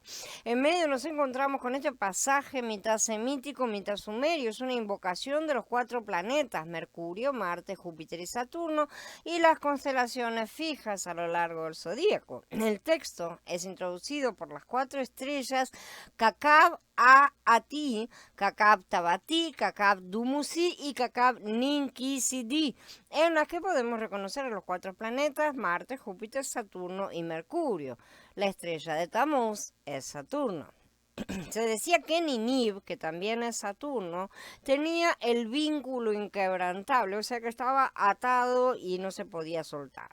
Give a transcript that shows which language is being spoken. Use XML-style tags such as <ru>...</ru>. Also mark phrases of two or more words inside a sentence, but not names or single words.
<es>En medio nos encontramos con este pasaje mitad semítico, mitad sumerio. Es una invocación de los 4 planetas, Mercurio, Marte, Júpiter y Saturno, y las constelaciones fijas a lo largo del zodíaco. El texto es introducido por las 4 estrellas Kakab Ati, Kakab Tabati, Kakab Dumuzi y Kakab Ninkisidi, en las que podemos reconocer a los 4 planetas, Marte, Júpiter, Saturno y Mercurio. La estrella de Tamuz es Saturno. Se decía que Ninive, que también es Saturno, tenía el vínculo inquebrantable, o sea que estaba atado y no se podía soltar.</es>